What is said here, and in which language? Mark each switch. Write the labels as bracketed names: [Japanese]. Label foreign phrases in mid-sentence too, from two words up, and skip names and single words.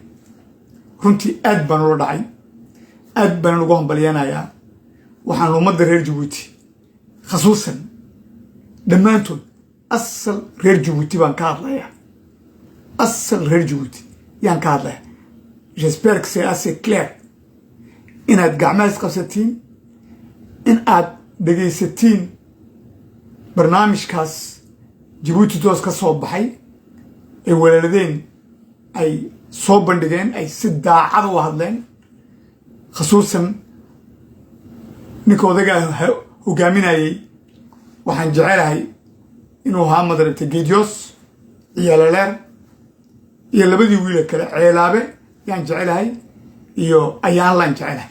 [Somali] runtii aad baan ula dhacay, aad baan ugu hambalyanayaa. waxaan ummadda reer Jabuuti khasuusan dhammaantood asal reer Jabuuti baan ka hadlayaa, asal reer Jabuuti yaan ka hadlayaa. [French] j'espère que c'est assez clair [Somali] inaad gacmaha isqabsatiin, in aad dhegaysatiin barnaamijkaas Jabuuti Toos ka soo baxay ee walaaladeen ay soo bandhigeen, ay si daacad u hadleen. khasuusan ninka odaga hogaaminayay waxaan jecelahay inuu ahaa madaragtay Geediyoos iyo Laleer iyo labadii wiil kale Ceelaabe yaan jecelahay iyo Ayaanlaan jecelahay.